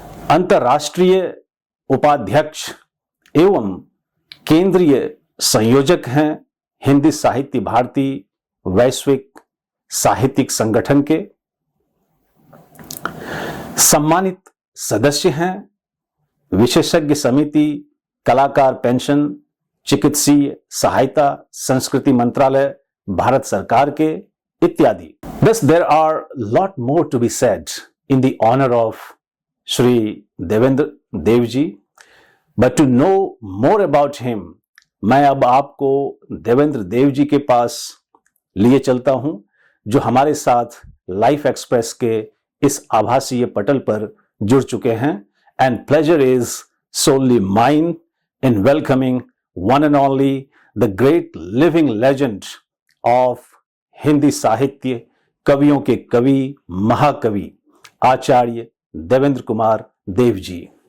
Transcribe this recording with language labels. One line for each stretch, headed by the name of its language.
Hindi: अंतर्राष्ट्रीय उपाध्यक्ष एवं केंद्रीय संयोजक हैं हिंदी साहित्य भारती वैश्विक साहित्यिक संगठन के, सम्मानित सदस्य हैं विशेषज्ञ समिति कलाकार पेंशन चिकित्सीय सहायता संस्कृति मंत्रालय भारत सरकार के इत्यादि।
English: Thus there are lot more to be said in the honor of Shri Devendra Dev ji, but to know more about him,
Hindi: मैं अब आपको देवेंद्र देव जी के पास लिए चलता हूं, जो हमारे साथ लाइफ एक्सप्रेस के इस आभासीय पटल पर जुड़ चुके हैं।
English: and pleasure is solely mine in welcoming one and only the great living legend of
Hindi: Hindi साहित्य, कवियों के कवि, महाकवि आचार्य देवेंद्र कुमार देव जी।